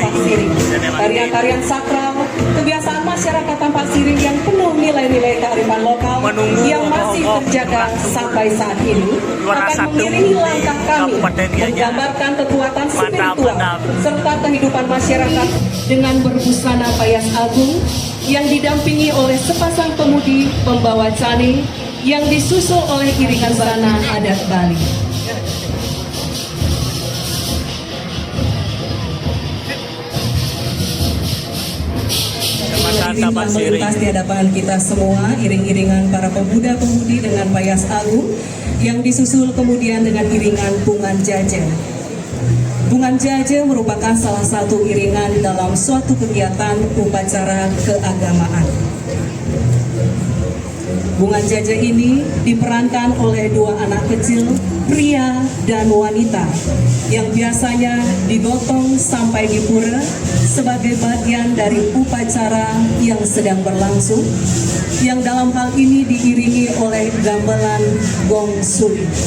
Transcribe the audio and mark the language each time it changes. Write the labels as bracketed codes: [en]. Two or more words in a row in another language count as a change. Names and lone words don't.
[id] Tarian-tarian sakral, kebiasaan masyarakat Tambak Siring yang penuh nilai-nilai kearifan lokal yang masih terjaga sampai saat ini akan mengiringi langkah kami menggambarkan kekuatan spiritual serta kehidupan masyarakat dengan berbusana payas agung yang didampingi oleh sepasang pemudi pembawa cane yang disusul oleh iringan busana adat Bali. Melintas di hadapan kita semua, iring-iringan para pemuda-pemudi dengan payas agung yang disusul kemudian dengan iringan bungan jaja. Bungan jaja merupakan salah satu iringan dalam suatu kegiatan upacara keagamaan. Bungan jaja ini diperankan oleh dua anak kecil, pria dan wanita, yang biasanya digotong sampai di pura sebagai bagian dari upacara yang sedang berlangsung, yang dalam hal ini diiringi oleh gamelan gong suli.